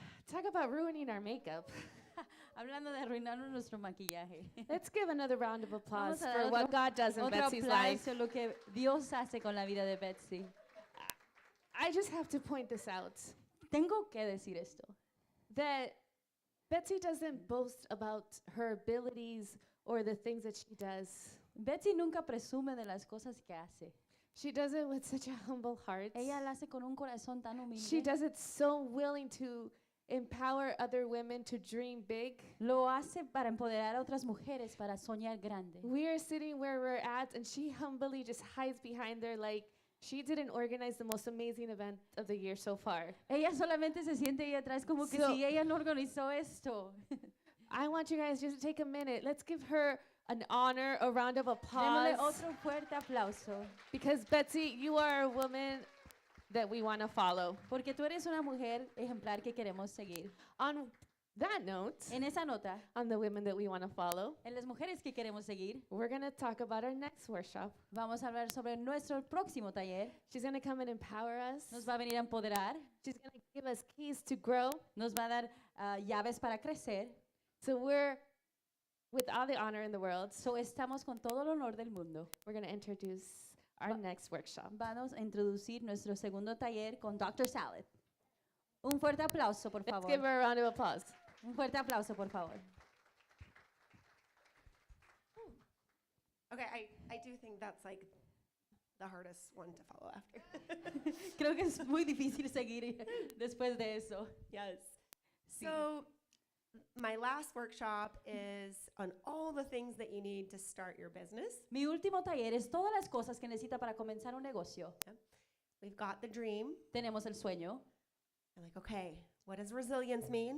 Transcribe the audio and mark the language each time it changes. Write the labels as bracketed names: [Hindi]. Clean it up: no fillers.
[English] Talk about ruining our makeup. [Spanish] Hablando de arruinarnos nuestro maquillaje. [English] Let's give another round of applause [Spanish] Vamos a dar [English] for what God does in [Spanish] Otro [English] Betsy's life. [Spanish] aplauso lo que Dios hace con la vida de Betsy. [English] I just have to point this out, [Spanish] Tengo que decir esto. [English] that Betsy doesn't boast about her abilities or the things that she does. [Spanish] Betsy nunca presume de las cosas que hace. [English] She does it with such a humble heart. [Spanish] Ella la hace con un corazón tan [English] She [Spanish] humilde. [English] does it so willing to empower other women to dream big. [Spanish] Lo hace para empoderar a otras mujeres, para soñar grande. [English] We are sitting where we're at, and she humbly just hides behind there like she didn't organize the most amazing event of the year so far. [Spanish] Ella solamente se siente ahí atrás como que [English] So- [Spanish] si ella no organizó esto. [English] I want you guys just to take a minute. Let's give her an honor, a round of [Spanish] Démosle [English] applause. [Spanish] otro fuerte aplauso. [English] Because Betsy, you are a woman that we want to follow. [Spanish] Porque tú eres una mujer ejemplar que queremos seguir. [English] On that note, [Spanish] En esa nota, [English] on the women that we want to follow, [Spanish] en las mujeres que queremos seguir, [English] we're going to talk about our next workshop. [Spanish] vamos a hablar sobre nuestro próximo taller. [English] She's going to come and empower us. [Spanish] Nos va a venir a empoderar, [English] She's going to give us keys to grow. [Spanish] nos va a dar llaves para crecer. [English] So we're, with all the honor in the world, [Spanish] So, estamos con todo el honor del mundo. [English] we're going to introduce our next workshop. [Spanish] Vamos a introducir nuestro segundo taller con Dr. Salad. Un fuerte aplauso, por [English] Let's [Spanish] favor. [English] give her a round of applause. [Spanish] Un fuerte aplauso, por favor. [English] Okay, I do think that's like the hardest one to follow after. [Spanish] Creo que es muy difícil seguir después de eso. [English] Yes. [Spanish] Sí. [English] So, my last workshop is on all the things that you need to start your business. [Spanish] Mi último taller es todas las cosas que necesita para comenzar un negocio. [English] We've got the dream. [Spanish] Tenemos el sueño. [English] You're like, okay, what does resilience mean?